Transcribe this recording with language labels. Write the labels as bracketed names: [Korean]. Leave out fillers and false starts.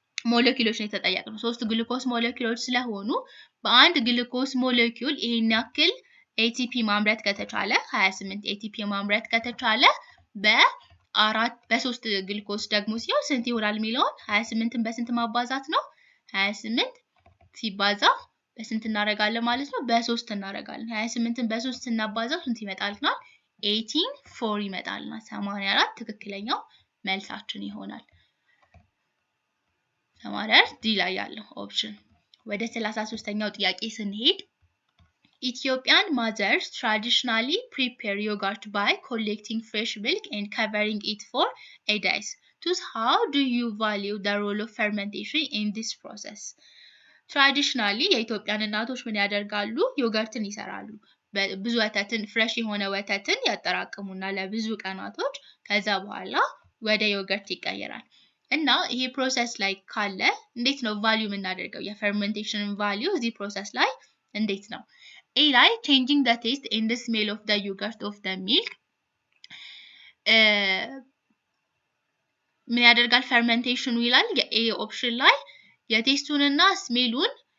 [Amharic] ሞለኪውሎች ነው የተጠየቅነው 3 ግሉኮስ ሞለኪውሎች ስለሆኑ በአንድ ግሉኮስ ሞለኪውል ይሄን ያክል ኤቲፒ ማምረት ከተቻለ 28 ኤቲፒ ማምረት ከተቻለ በ3 ግሉኮስ ደግሞ ሲሆን ስንት ይሆናል የሚለውን 28ን በስንት ማባዛት ነው 28 ሲባዛ በስንት እናረጋለን ማለት ነው በ3 እናረጋለን 28ን በ3 ስናባዛው ስንት ይመጣልናል 184 ይመጣልናል 84 ትክክለኛው መልሳችን ይሆናል ተማሪያር ዲ ላይ ያለው ኦፕሽን። ወደ 33ኛው ጥያቄ ስንሄድ [English] Ethiopian mothers traditionally prepare yogurt by collecting fresh milk and covering it for 8 days. Thus, how do you value the role of fermentation in this process? [Amharic] Traditionally, የኢትዮጵያን እናቶች ምን ያደርጋሉ? ዮገርትን ይሰራሉ። ብዙ ወተትን ፍሬሽ የሆነ ወተትን ያጠራቅሙና ለብዙ ቀናቶች ከዛ በኋላ ወደ ዮገርት ይቀየራል። እና ይሄ ፕሮሰስ ላይ ካለ እንዴት ነው ቫልዩ የምናደርገው? የፈርሜንቴሽን ቫልዩ እዚህ ፕሮሰስ ላይ እንዴት ነው? A ላይ [English] changing the taste and the smell of the yogurt of the milk [Amharic] ምን ያደርጋል ፈርሜንቴሽኑ ይላል። የኤ ኦፕሽን ላይ የቴስቱንና ስሜሉን